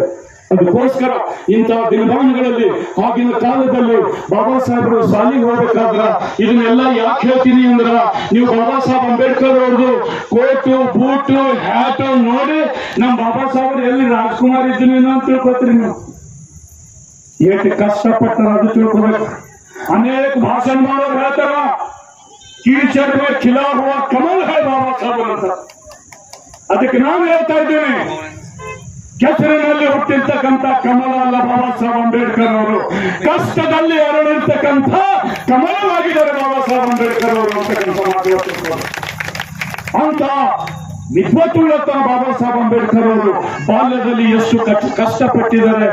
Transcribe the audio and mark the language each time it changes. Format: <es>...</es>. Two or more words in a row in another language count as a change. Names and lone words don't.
<kn>ಅದಕ್ಕೋಸ್ಕರ ಇಂತಹ ದಿನಮಾನಗಳಲ್ಲಿ ಆಗಿನ ಕಾಲದಲ್ಲಿ ಬಾಬಾ ಸಾಹೇಬರು ಶಾಲೆಗೆ ಹೋಗ್ಬೇಕಾದ್ರ ಇದನ್ನೆಲ್ಲ ಯಾಕೆ ಹೇಳ್ತೀನಿ ಅಂದ್ರ, ನೀವು ಬಾಬಾ ಸಾಹೇಬ್ ಅಂಬೇಡ್ಕರ್ ಅವ್ರದ್ದು ಕೋಟು, ಬೂಟು, ಹ್ಯಾಟು ನೋಡಿ ನಮ್ ಬಾಬಾ ಸಾಹೇಬರು ಎಲ್ಲಿ ರಾಜ್ಕುಮಾರ್ ಇದ್ದೀನಿ ಅಂತ ತಿಳ್ಕೊತೀರಿ. ನೀವು ಎಷ್ಟು ಕಷ್ಟಪಟ್ಟಾರ ಅದು ತಿಳ್ಕೊಬೇಕು. ಅನೇಕ ಭಾಷಣ ಮಾಡೋರು ಹೇಳ್ತಾರ,</kn> <hi>कीचड़ में खिला हुआ कमल है बाबा साहब ಅಂತ.</hi> <kn>ಅದಕ್ಕೆ ನಾನು ಹೇಳ್ತಾ ಇದ್ದೇನೆ, ಕೆಸರಿನಲ್ಲಿ ಹುಟ್ಟಿರ್ತಕ್ಕಂಥ ಕಮಲ ಅಲ್ಲ ಬಾಬಾ ಸಾಹೇಬ್ ಅಂಬೇಡ್ಕರ್ ಅವರು, ಕಷ್ಟದಲ್ಲಿ ಅರಳಿರ್ತಕ್ಕಂಥ ಕಮಲವಾಗಿದ್ದಾರೆ ಬಾಬಾ ಸಾಹೇಬ್ ಅಂಬೇಡ್ಕರ್ ಅವರು ಅಂತಕ್ಕಂಥ ಅಂತ ವಿದ್ವತ್ತುಳ್ಳತನ ಬಾಬಾ ಸಾಹೇಬ್ ಅಂಬೇಡ್ಕರ್ ಅವರು ಬಾಲ್ಯದಲ್ಲಿ ಎಷ್ಟು ಕಷ್ಟಪಟ್ಟಿದ್ದಾರೆ.</kn>